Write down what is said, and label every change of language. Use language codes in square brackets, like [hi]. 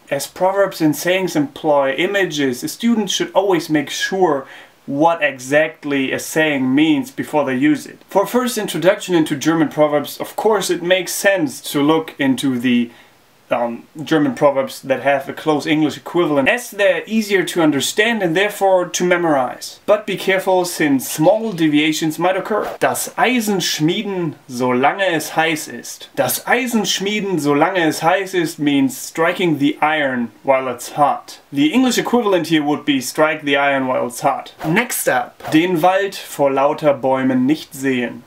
[en] As proverbs and sayings employ images, a student should always make sure what exactly a saying means before they use it. For a first introduction into German proverbs, of course it makes sense to look into the German proverbs that have a close English equivalent, as they're easier to understand and therefore to memorize. But be careful, since small deviations might occur. [de] Das Eisen schmieden, solange es heiß ist. Das Eisen schmieden, solange es heiß ist [en] means striking the iron while it's hot. The English equivalent here would be strike the iron while it's hot. Next up, [de] den Wald vor lauter Bäumen nicht sehen.